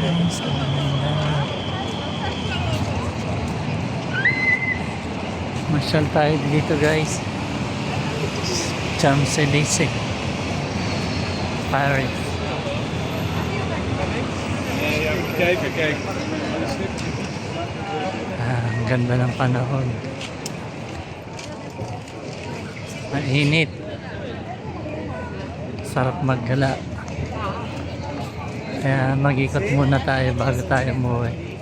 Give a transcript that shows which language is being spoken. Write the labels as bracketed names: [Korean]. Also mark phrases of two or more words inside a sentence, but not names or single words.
[Filipino] guys. Masyal tayo dito guys. Champs-Élysées Paris. Kijk. Ang ganda ng panahon. Mainit. Sarap maggala. Kaya mag-ikot muna tayo bago tayo umuwi.